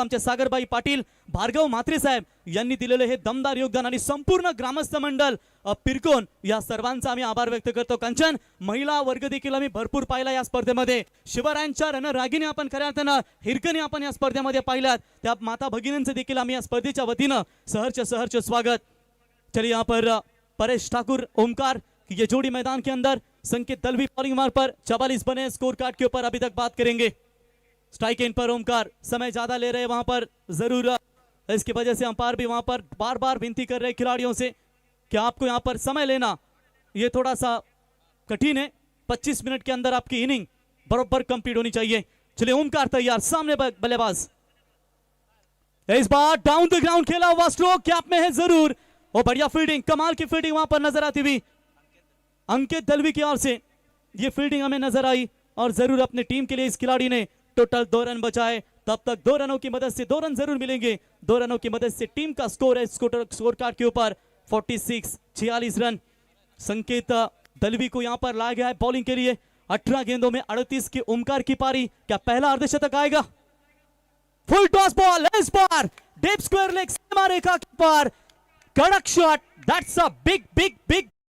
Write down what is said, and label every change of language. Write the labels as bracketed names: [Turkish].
[Marathi] आमचे सागरबाई पाटील, भार्गव म्हात्रे साहेब यांनी दिलेले हे दमदार योगदान, आणि संपूर्ण ग्रामस्थ मंडळ पिरकोन, या सर्वांचा आम्ही आभार व्यक्त करतो। कंचन, महिला वर्ग देखील आम्ही भरपूर पाहिला या स्पर्धेमध्ये, शिवरायांच्या रणरागिणी आपण खऱ्या अर्थानं हिरकणी आपण या स्पर्धेमध्ये पाहिल्यात, त्या माता भगिनींचे देखील आम्ही या स्पर्धेच्या वतीनं सहर्ष स्वागत। [Hindi] चलिए यहाँ पर परेश ठाकुर, ओमकार, ये जोड़ी मैदान के अंदर, संकेत दलवी बॉलिंग मार पर 44 बने, स्कोर कार्ड के ऊपर अभी तक बात करेंगे। स्ट्राइक एंड पर ओमकार समय ज्यादा ले रहे हैं वहां पर, जरूर इसकी वजह से अंपायर भी वहां पर बार बार विनती कर रहे खिलाड़ियों से कि आपको यहां पर समय लेना ये थोड़ा सा कठिन है, 25 मिनट के अंदर आपकी इनिंग बरोबर कंप्लीट होनी चाहिए। चलिए ओमकार तैयार, सामने बल्लेबाज, इस बार डाउन द ग्राउंड खेला हुआ स्ट्रोक कैप में है जरूर, और बढ़िया फील्डिंग, कमाल की फील्डिंग वहां पर नजर आती हुई अंकित दलवी की ओर से, ये फील्डिंग हमें नजर आई, और जरूर अपने टीम के लिए इस खिलाड़ी ने टोटल 2 रन बचाए। तब तक 2 रनों की मदद से 2 रन जरूर मिलेंगे, 2 रनों की मदद से टीम का स्कोर है स्कोर कार्ड के ऊपर 46 रन। संकेत दलवी को यहां पर लाया गया है बॉलिंग के लिए, 18 गेंदों में 38 की ओमकार की पारी, क्या पहला अर्धशतक आएगा? फुल टॉस बॉल, इस बार डीप स्क्वायर लेग सीमा रेखा के पार, कड़क शॉट, [English] that's a big